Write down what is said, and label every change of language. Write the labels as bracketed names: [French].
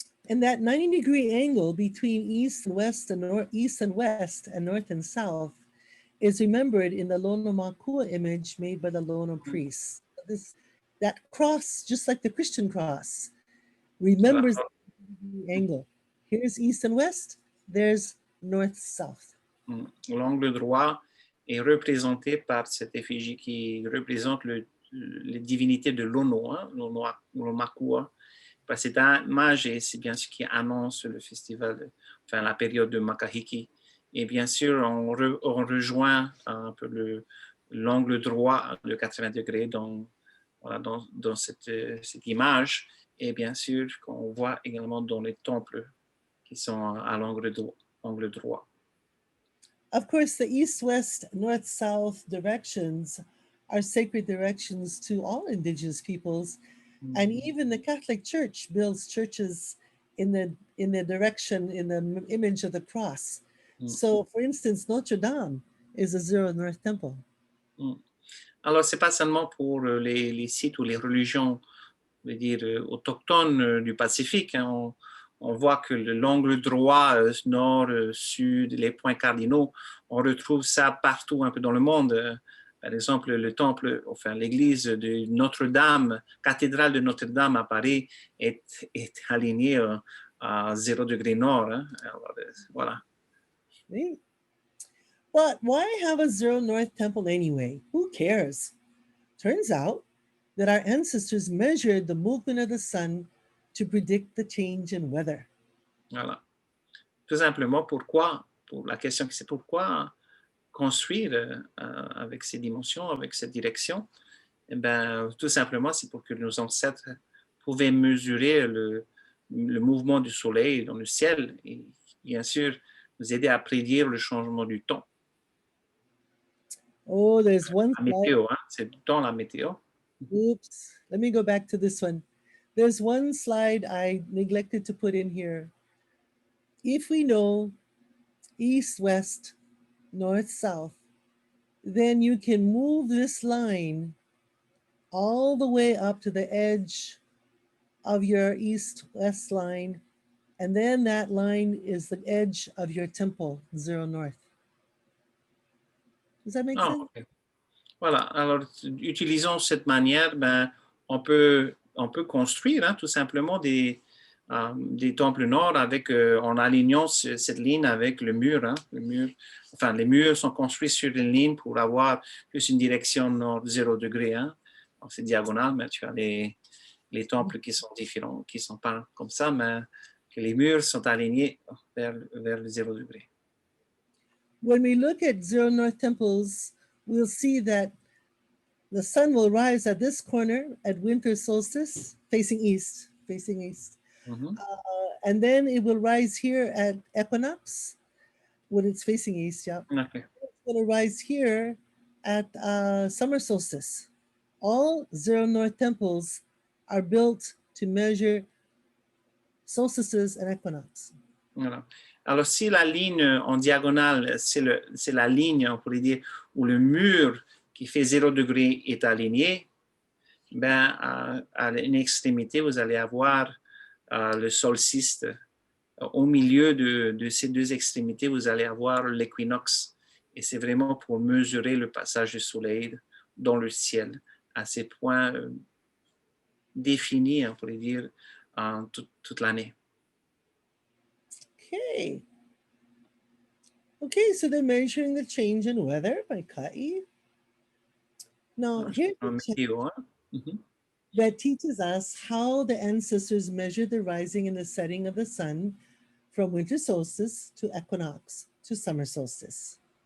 [English] And that 90-degree angle between east and west and east and west and north and south is remembered in the Lono Makua image made by the Lono priests. That cross, just like the Christian cross, remembers the angle. Here's east and west, there's north-south. [French] L'angle droit est représenté par cette effigie qui représente les divinités de Lono, hein, Lono Makua. Cette image, c'est bien sûr qui annonce le festival, enfin la période de Makahiki. Et bien sûr, on rejoint un peu l'angle droit de 80 degrés dans cette image. Et bien sûr, qu'on voit également dans les temples qui sont à l'angle droit. [English] Of course, the east-west, north-south directions are sacred directions to all indigenous peoples. And even the Catholic Church builds churches in the direction, in the image of the cross. So, for instance, Notre Dame is a zero north temple. [French] Alors, c'est pas seulement pour les sites ou les religions, je veux dire, autochtones du Pacifique. Hein. On voit que l'angle droit, nord, sud, les points cardinaux, on retrouve ça partout un peu dans le monde. Par exemple, le temple, enfin l'église de Notre-Dame, cathédrale de Notre-Dame à Paris est alignée à 0 degré nord. Hein. Alors, voilà. Oui. [English] But why have a zero north temple anyway? Who cares? Turns out that our ancestors measured the movement of the sun to predict the change in weather. [French] Voilà. Tout simplement, pourquoi, pour la question c'est pourquoi construire avec ces dimensions, avec cette direction? Eh ben, tout simplement, c'est pour que nos ancêtres pouvaient mesurer le mouvement du soleil dans le ciel et bien sûr nous aider à prédire le changement du temps. [English] Oh, there's one [French] La météo, hein? C'est dans la météo. [English] Oops, let me go back to this one. There's one slide I neglected to put in here. If we know east, west, north, south, then you can move this line all the way up to the edge of your east-west line. And then that line is the edge of your temple, zero north. Does that make sense? [French] Okay. Voilà. Alors, utilisons cette manière, ben, on peut construire hein, tout simplement des temples nord avec, en alignant cette ligne avec le mur, hein, le mur. Enfin, les murs sont construits sur une ligne pour avoir plus une direction nord 0 degré. Hein. C'est diagonal, mais tu as les temples qui sont différents, qui ne sont pas comme ça, mais que les murs sont alignés vers le 0 degré. [English] When we look at zero north temples, we'll see that the sun will rise at this corner at winter solstice, facing east. Mm-hmm. And then it will rise here at equinox when it's facing east. Yeah. Okay. It's going to rise here at summer solstice. All zero north temples are built to measure solstices and equinox. [French] Voilà. Alors, si la ligne en diagonale, c'est la ligne, on pourrait dire, où le mur qui fait 0 degré est aligné, ben, à une extrémité, vous allez avoir le solstice. Au milieu de ces deux extrémités, vous allez avoir l'équinoxe. Et c'est vraiment pour mesurer le passage du soleil dans le ciel à ces points définis, on pourrait dire, toute l'année. [English] Okay, so they're measuring the change in weather by Ka'i. Now, here's a [French] météo, hein? Mm-hmm. [English] that teaches us how the ancestors measured the rising and the setting of the sun from winter solstice to equinox to summer solstice.